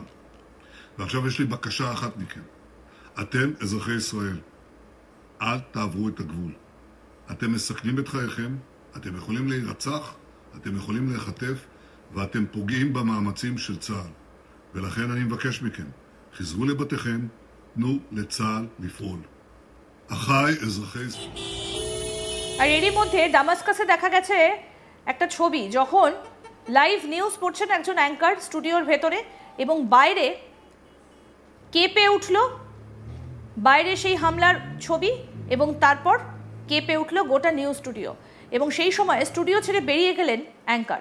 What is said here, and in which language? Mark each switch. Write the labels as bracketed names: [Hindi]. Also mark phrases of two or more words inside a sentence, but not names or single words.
[Hebrew] ועכשיו יש לי בקשה אחת מכם. אתם, אזרחי ישראל, אל תעברו את הגבול. אתם מסכנים את חייכם, אתם יכולים להירצח, אתם יכולים להיחטף, ואתם פוגעים במאמצים של צה"ל. ולכן אני מבקש מכם, חזרו לבתיכם, תנו לצה"ל לפעול. אחיי אזרחי ישראל. [Bangla] আর এরই মধ্যে দামাস্কাসে দেখা গেছে একটা ছবি, যখন [English] live news [Bangla] পড়ছেন একজন অ্যাঙ্কার স্টুডিওর ভেতরে, এবং বাইরে কেঁপে উঠল, বাইরে সেই হামলার ছবি, এবং তারপর কেঁপে উঠল গোটা [English] news studio, [Bangla] এবং সেই সময় স্টুডিও ছেড়ে বেরিয়ে গেলেন অ্যাঙ্কার।